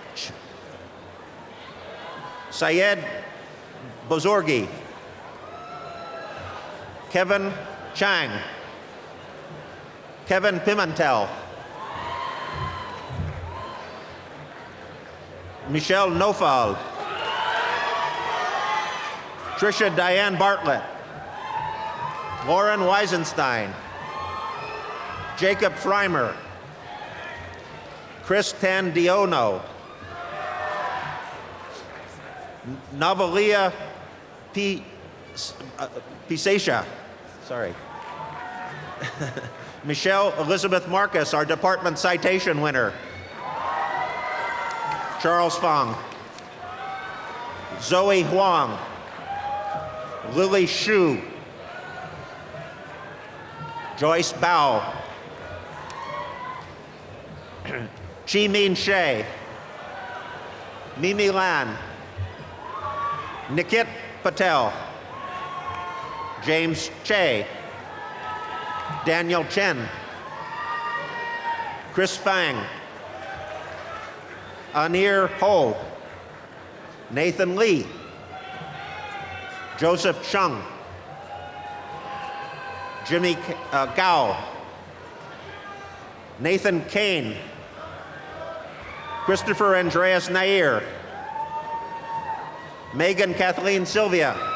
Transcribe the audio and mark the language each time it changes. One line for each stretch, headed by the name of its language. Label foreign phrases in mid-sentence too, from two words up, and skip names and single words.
English: Syed Bozorgi, Kevin Chang, Kevin Pimentel, Michelle Nofal, Trisha Diane Bartlett, Lauren Weisenstein, Jacob Freimer, Chris Tandiono, Navalia Pisesha, Michelle Elizabeth Marcus, our department citation winner, Charles Fong, Zoe Huang, Lily Shu, Joyce Bao, Chi Min Shea, Mimi Lan, Nikit Patel, James Che, Daniel Chen, Chris Fang, Anir Ho, Nathan Lee, Joseph Chung, Jimmy Gao, Nathan Kane, Christopher Andreas Nair, Megan Kathleen Sylvia,